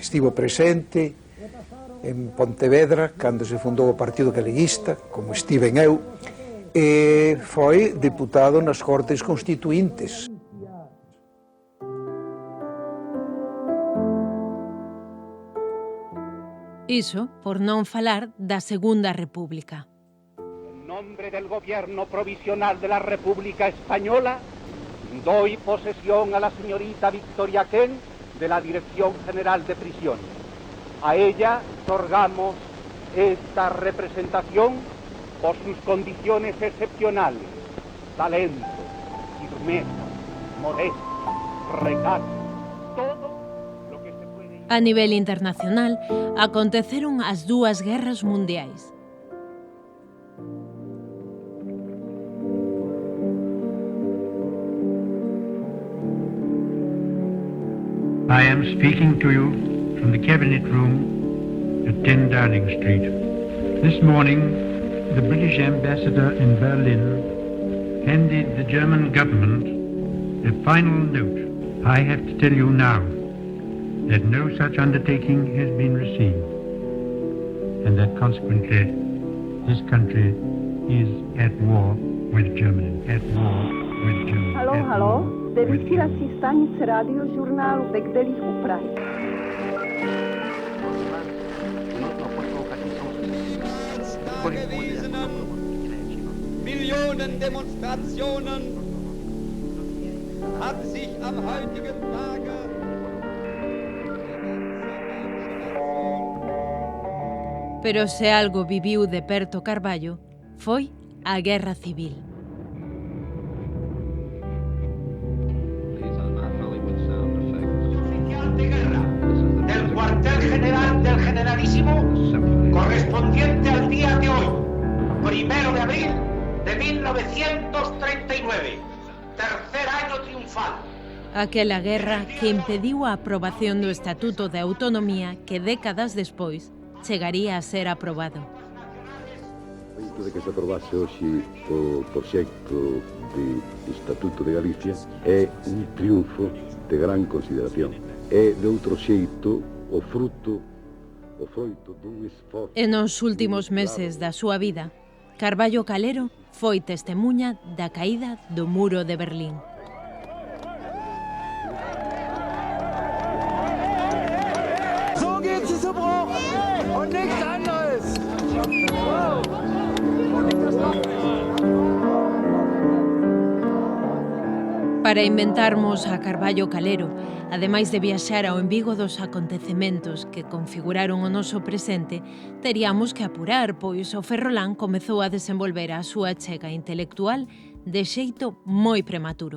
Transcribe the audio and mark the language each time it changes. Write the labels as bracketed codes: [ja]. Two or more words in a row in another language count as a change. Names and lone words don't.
[gl] Estivo presente en Pontevedra cando se fundou o Partido Galeguista, como estiven eu, e foi deputado nas Cortes Constituíntes. Iso por non falar da Segunda República. [es] En nombre del Gobierno Provisional de la República Española, doy posesión a la señorita Victoria Ken de la Dirección General de Prisiones. A ella otorgamos esta representación por sus condiciones excepcionales, talento, firmeza, modestia, recato, todo. [gl] A nivel internacional, aconteceron as dúas guerras mundiais. [en] I am speaking to you from the Cabinet Room at 10 Downing Street. This morning, the British ambassador in Berlin handed the German government a final note. I have to tell you now that no such undertaking has been received, and that consequently this country is at war with Germany. At war with Germany. [cs] Haló, zde vysílací stanice radiožurnálu ve Kdelích u Prahy. [de] Millionen Demonstrationen hat sich am heutigen Tage [gl] Pero se algo viviu de perto Carballo, foi a Guerra Civil. [es] Oficial de guerra del cuartel general del generalísimo correspondiente al día de hoy, 1 de abril de 1939, tercer año triunfal. [gl] Aquela guerra que impediu a aprobación do Estatuto de Autonomía que décadas despois chegaría a ser aprobado. O feito de que se aprobase hoxe o proxecto de Estatuto de Galicia é un triunfo de gran consideración. É, de outro xeito, o froito dun esforzo... E nos últimos meses da súa vida, Carballo Calero foi testemunha da caída do muro de Berlín. [de] So geht es zu Bruch und nichts anderes. [gl] Para inventarmos a Carballo Calero, ademais de viaxar ao embigo dos acontecementos que configuraron o noso presente, teríamos que apurar, pois o Ferrolán comezou a desenvolver a súa chega intelectual de xeito moi prematuro.